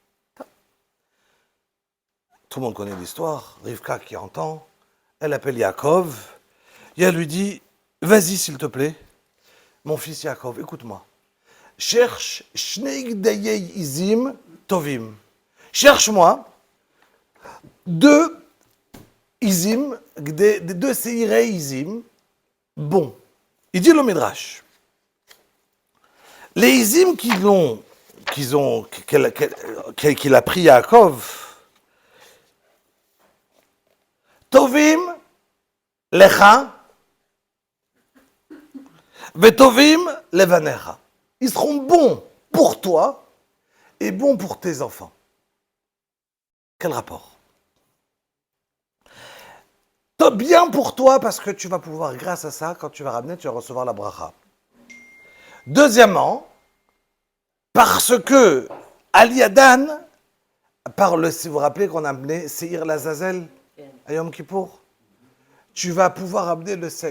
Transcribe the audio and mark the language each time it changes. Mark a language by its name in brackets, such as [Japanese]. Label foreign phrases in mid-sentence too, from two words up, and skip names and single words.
[French] Tout le monde connaît l'histoire, Rivka qui entend, elle appelle Yaakov, et elle lui dit, vas-y s'il te plaît, mon fils Yaakov, écoute-moi, cherche [Hebrew] שני גדיי עזים טובים, [French] cherche-moi deux Izim, deux [Hebrew] שעירי עזים, [French] bon. Il dit le Midrash, les Izim qu'il a pris Yaakov, [Hebrew] טובים לך וטובים לבניך. [French] Ils seront bons pour toi et bons pour tes enfants. Quel rapport? Bien pour toi parce que tu vas pouvoir, grâce à ça, quand tu vas ramener, tu vas recevoir la bracha. Deuxièmement, parce que Ali Adan parle, si vous vous rappelez qu'on a amené [Hebrew] שעיר לעזאזל [French] à Yom Kippour, tu vas pouvoir amener le Seir.